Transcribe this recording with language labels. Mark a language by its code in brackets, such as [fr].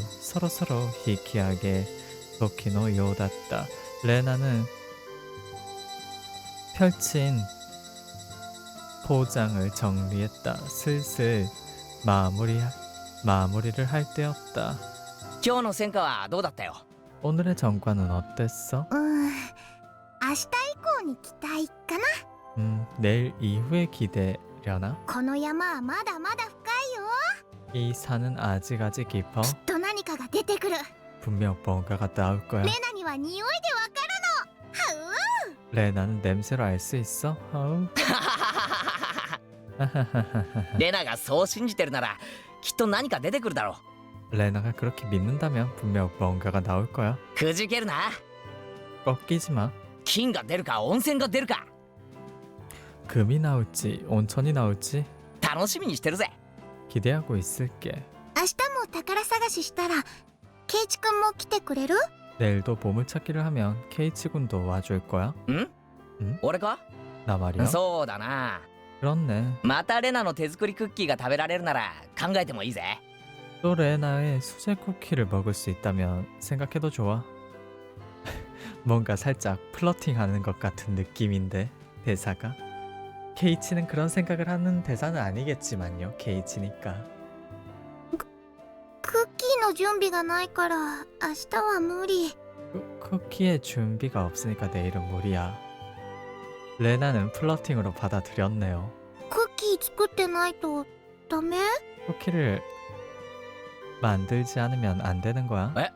[ko] 서로서로 희귀하게 도키노 요das다. 레나는 펼친 포장을 정리했다. 슬슬 마무리를 할 때였다. [ja] 今日の戦果はどうだったよ。 [ko] 오늘의 전과는 어땠어? [ja] 明日以降に期待かな。 [ko] 내일 이후에 기대려나? [ja] この山はまだまだ深いよ。 [ko] 이 산은 아직 깊어? [ja] きっと何かが出てくる。 [ko] 분명 뭔가가 나올 거야. [ja] レナには匂いでわかるの。はう。 [ko] 레나는 냄새로 알 수 있어? 아우. [ja] レナがそう信じてるならきっと何か出てくるだろ [ko] 레나가 그렇게 믿는다면 분명 뭔가가 나올 거야. [ja] う。くじけるな。 [ko] 꺾이지 마. [ja] 金が出るか温泉が出るか [ko] 금이 나올지 온천이 나올지 [ja] 楽しみにしてるぜ。 [ko] 기대하고 있을게. [ja] 明日も宝探ししたらケイチくんも来てくれる？ [ko] 내일도 보물찾기를 하면 케이치 군도 와줄 거야? ん 응? [ja] 俺か [ko] 나 말이야? [ja] そうだな。 [ko] 그렇네. [ja] またレナの手作りクッキーが食べられるなら考えてもいいぜ。 [ko] 또 레나의 수제 쿠키를 먹을 수 있다면 생각해도 좋아. 뭔가 살짝 플러팅하는 것 같은 느낌인데 대사가. 케이치는 그런 생각을 하는 대사는 아니겠지만요. 케이치니까. [ja] クッキーの準備がないから明日は無理。 [ko] 쿠키의 준비가 없으니까 내일은 무리야. 레나는 플러팅으로 받아들였네요. [ja] クッキー作ってないとダメ？ [ko] 쿠키를 만들지 않으면 안 되는 거야?